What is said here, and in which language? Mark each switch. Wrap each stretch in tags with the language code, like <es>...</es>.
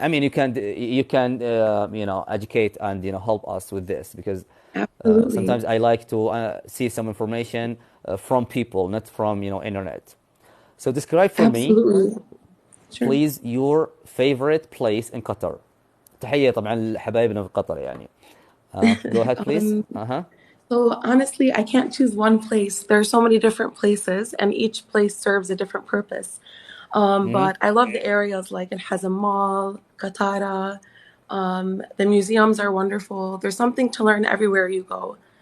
<en>I mean, you can educate and help us with this because Absolutely. sometimes I like to see some information from people, not from internet. So describe for me, Absolutely. Sure. please, your favorite place in Qatar.</en> <ar>تحية طبعا لحبايبنا في قطر يعني.</ar> <en>Go ahead, please. Um, Uh-huh. so honestly, I can't choose one place. There are so many different places, and each place serves a different purpose. Mm-hmm. But I love the areas like it has a mall, Katara. The museums are wonderful. There's something to learn everywhere you go.</en>